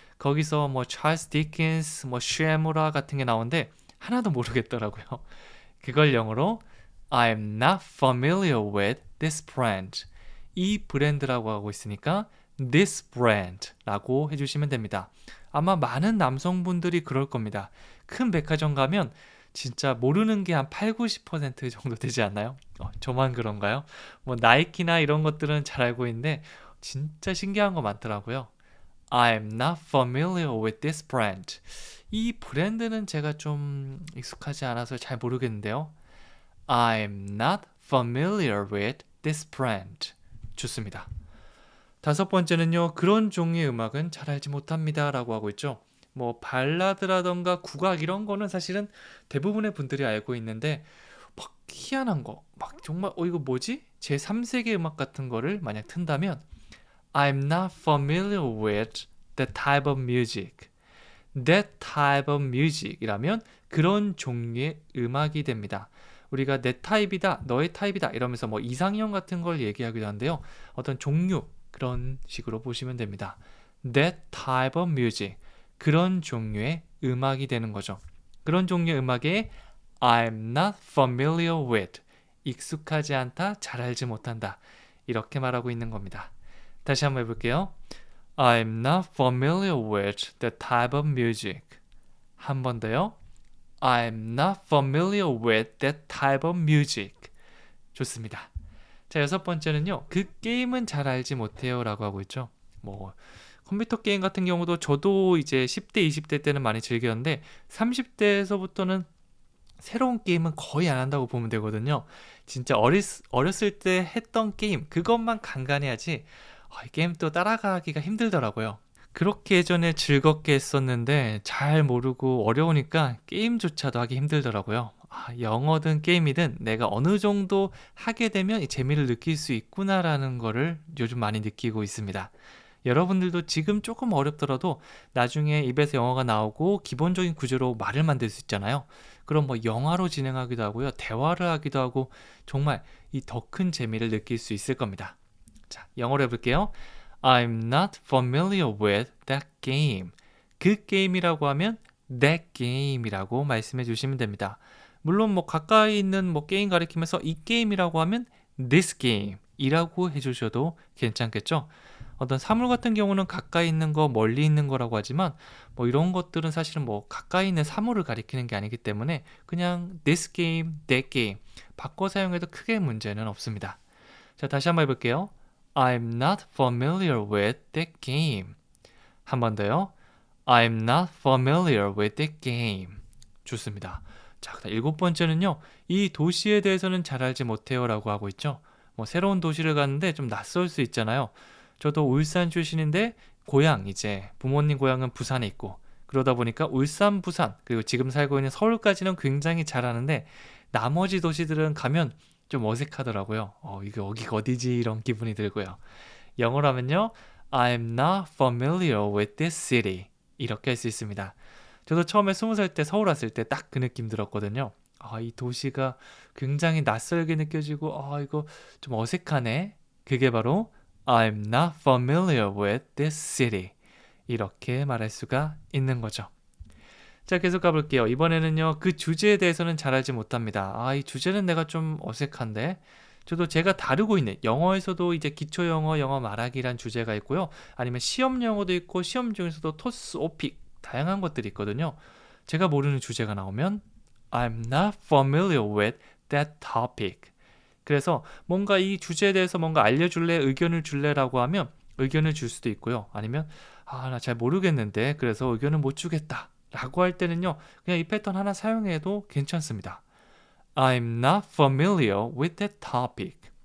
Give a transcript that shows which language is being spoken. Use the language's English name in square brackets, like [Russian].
[Korean] 거기서 뭐 찰스 디킨스, 뭐 쉐무라 같은 게 나오는데 하나도 모르겠더라고요. 그걸 영어로 [English] I'm not familiar with this brand. [Korean] 이 브랜드라고 하고 있으니까 this brand 라고 해주시면 됩니다. 아마 많은 남성분들이 그럴 겁니다. 큰 백화점 가면 진짜 모르는 게 한 8, 90% 정도 되지 않나요? 저만 그런가요? 뭐 나이키나 이런 것들은 잘 알고 있는데 진짜 신기한 거 많더라고요. [English] I'm not familiar with this brand. [Korean] 이 브랜드는 제가 좀 익숙하지 않아서 잘 모르겠는데요. [English] I'm not familiar with this brand. [Korean] 좋습니다. 다섯 번째는요. 그런 종류의 음악은 잘 알지 못합니다 라고 하고 있죠. 뭐 발라드라던가 국악 이런 거는 사실은 대부분의 분들이 알고 있는데 막 희한한 거, 막 정말 이거 뭐지? 제 3세계 음악 같은 거를 만약 튼다면 [English] I'm not familiar with that type of music. That type of music [Korean] 이라면 그런 종류의 음악이 됩니다. 우리가 내 타입이다, 너의 타입이다 이러면서 뭐 이상형 같은 걸 얘기하기도 하는데요. 어떤 종류 그런 식으로 보시면 됩니다. [English] That type of music [Korean] 그런 종류의 음악이 되는 거죠. 그런 종류의 음악에 [English] I'm not familiar with [Korean] 익숙하지 않다, 잘 알지 못한다 이렇게 말하고 있는 겁니다. 다시 한번 해볼게요. [English] I'm not familiar with that type of music. [Korean] 한 번 더요. [English] I'm not familiar with that type of music. [Korean] 좋습니다. 자, 여섯 번째는요. 그 게임은 잘 알지 못해요 라고 하고 있죠. 뭐 컴퓨터 게임 같은 경우도 저도 이제 10대, 20대 때는 많이 즐겼는데 30대에서부터는 새로운 게임은 거의 안 한다고 보면 되거든요. 진짜 어렸을 때 했던 게임 그것만 간간해야지 이 게임 또 따라가기가 힘들더라고요. 그렇게 예전에 즐겁게 했었는데 잘 모르고 어려우니까 게임조차도 하기 힘들더라고요. 영어든 게임이든 내가 어느 정도 하게 되면 이 재미를 느낄 수 있구나라는 거를 요즘 많이 느끼고 있습니다. 여러분들도 지금 조금 어렵더라도 나중에 입에서 영어가 나오고 기본적인 구조로 말을 만들 수 있잖아요. 그럼 뭐 영화로 진행하기도 하고요. 대화를 하기도 하고 정말 이 더 큰 재미를 느낄 수 있을 겁니다. 자, 영어로 해볼게요. [English] I'm not familiar with that game. [Korean] 그 게임이라고 하면 that game이라고 말씀해 주시면 됩니다. 물론 뭐 가까이 있는 뭐 게임 가리키면서 이 게임이라고 하면 this game 이라고 해주셔도 괜찮겠죠? 어떤 사물 같은 경우는 가까이 있는 거, 멀리 있는 거라고 하지만 뭐 이런 것들은 사실은 뭐 가까이 있는 사물을 가리키는 게 아니기 때문에 그냥 this game, that game 바꿔 사용해도 크게 문제는 없습니다. 자, 다시 한번 해볼게요. [English] I'm not familiar with that game. [Korean] 한 번 더요. [English] I'm not familiar with that game. [Korean] 좋습니다. 자, 일곱 번째는요. 이 도시에 대해서는 잘 알지 못해요 라고 하고 있죠. 뭐 새로운 도시를 갔는데 좀 낯설 수 있잖아요. 저도 울산 출신인데 고향 이제 부모님 고향은 부산에 있고 그러다 보니까 울산, 부산 그리고 지금 살고 있는 서울까지는 굉장히 잘 아는데 나머지 도시들은 가면 좀 어색하더라고요. 이게 여기가 어디지 이런 기분이 들고요. 영어로 하면요. [English] I'm not familiar with this city. [Korean] 이렇게 할 수 있습니다. 저도 처음에 20살 때 서울 왔을 때 딱 그 느낌 들었거든요. 이 도시가 굉장히 낯설게 느껴지고 이거 좀 어색하네. 그게 바로 [English] I'm not familiar with this city. [Korean] 이렇게 말할 수가 있는 거죠. 자, 계속 가볼게요. 이번에는요. 그 주제에 대해서는 잘 알지 못합니다. 이 주제는 내가 좀 어색한데 저도 제가 다루고 있는 영어에서도 이제 기초 영어, 영어 말하기란 주제가 있고요. 아니면 시험 영어도 있고 시험 중에서도 토스, 오픽 다양한 것들이 있거든요. 제가 모르는 주제가 나오면 [English] I'm not familiar with that topic. [Korean] 그래서 뭔가 이 주제에 대해서 뭔가 알려줄래, 의견을 줄래라고 하면 의견을 줄 수도 있고요. 아니면 나 잘 모르겠는데 그래서 의견을 못 주겠다 라고 할 때는요. 그냥 이 패턴 하나 사용해도 괜찮습니다. [English] I'm not familiar with that topic.